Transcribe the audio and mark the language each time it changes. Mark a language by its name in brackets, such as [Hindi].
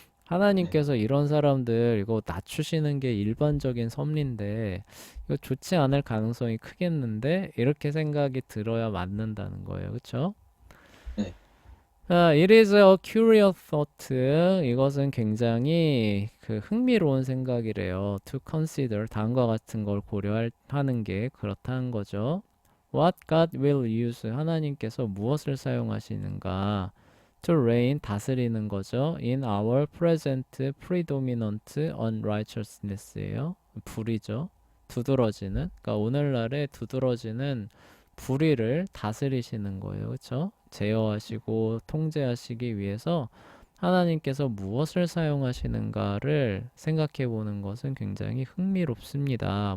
[Korean] 하나님께서 이런 사람들 이거 낮추시는 게 일반적인 섭리인데 이거 좋지 않을 가능성이 크겠는데 이렇게 생각이 들어야 맞는다는 거예요. 그쵸? 네. [English] It is a curious thought. [Korean] 이것은 굉장히 그 흥미로운 생각이래요. [English] To consider [Korean] 다음과 같은 걸 고려하는 게 그렇다는 거죠. [English] What God will use [Korean] 하나님께서 무엇을 사용하시는가? [English] To reign [Korean] 다스리는 거죠. [English] In our present predominant unrighteousness예요. [Korean] 불의죠. 두드러지는. 그러니까 오늘날에 두드러지는 불의를 다스리시는 거예요. 그렇죠? 제어하시고 통제하시기 위해서 하나님께서 무엇을 사용하시는가를 생각해 보는 것은 굉장히 흥미롭습니다.